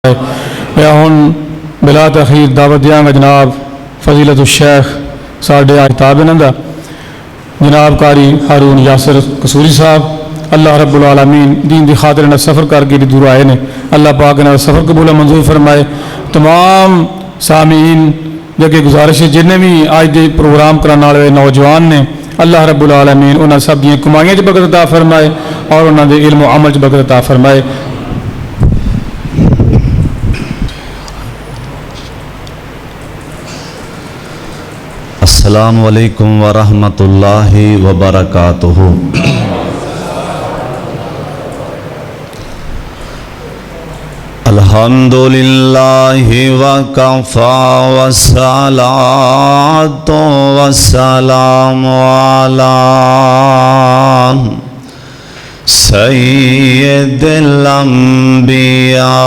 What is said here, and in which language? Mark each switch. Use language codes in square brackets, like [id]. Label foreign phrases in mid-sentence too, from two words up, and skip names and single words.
[pa] میں ہن بلا تاخیر دعوت دینگا جناب فضیلۃ الشیخ ساڈے آکھتاب انہاں دا جناب قاری ہارون یاسر قصوری صاحب [ar] الله رب العالمين [pa] دین کی خاطر اینے سفر کر کے دور آئے نے. اللہ پاک اینے سفر قبول منظور فرمائے. تمام سامعین جگہ گزارش ہے جنہیں بھی آج کے پروگرام کرانے والے نوجوان نے [ar] الله رب العالمين [pa] انہوں نے سب دی کمائیاں چ برکت عطا فرمائے اور انہوں نے علم عمل چ برکت عطا فرمائے. [ar] السلام عليكم ورحمة الله وبركاته. الحمد لله وكفى والصلاة والسلام على سيد الأنبياء.